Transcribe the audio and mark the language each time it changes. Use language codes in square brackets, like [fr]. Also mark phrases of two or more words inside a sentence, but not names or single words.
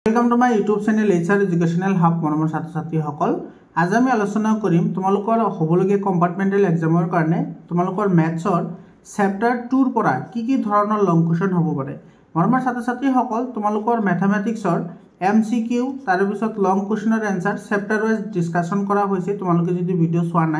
[en] welcome to my YouTube channel [as] HR एजुकेशनल हब मरমৰ ছাত্ৰ ছাত্ৰীসকল আজি আমি আলোচনা কৰিম তোমালোকৰ হবলগীয়া [en] compartmental exam [as] কাৰণে তোমালোকৰ ম্যাথছৰ চেপ্টাৰ 2 ৰ পৰা কি কি ধৰণৰ [en] long question [as] হ'ব পাৰে মৰমৰ ছাত্ৰ ছাত্ৰীসকল তোমালোকৰ ম্যাথমেটিক্সৰ MCQ তাৰ পিছত [en] long question answer chapter wise discussion [as] কৰা হৈছে তোমালোকে যদি ভিডিও চোৱা নাই